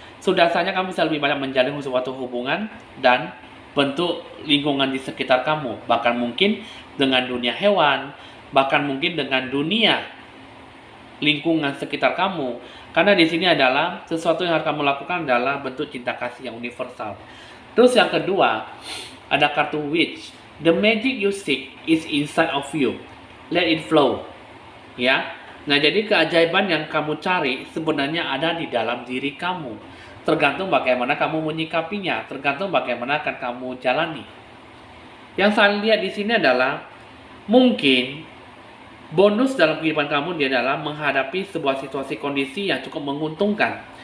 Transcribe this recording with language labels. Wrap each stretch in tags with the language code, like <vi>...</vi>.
<id>Sudah saja kamu bisa lebih banyak menjalin suatu hubungan dan bentuk lingkungan di sekitar kamu. Bahkan mungkin dengan dunia hewan, bahkan mungkin dengan dunia lingkungan sekitar kamu. Karena di sini adalah sesuatu yang harus kamu lakukan adalah bentuk cinta kasih yang universal. Terus yang kedua, ada kartu wish.</id> <en>The magic you seek is inside of you. Let it flow. Ya.</en> <id>Nah, jadi keajaiban yang kamu cari sebenarnya ada di dalam diri kamu. Tergantung bagaimana kamu menyikapinya, tergantung bagaimana akan kamu jalani. Yang saya lihat di sini adalah mungkin bonus dalam kehidupan kamu dia adalah menghadapi sebuah situasi kondisi yang cukup menguntungkan.</id>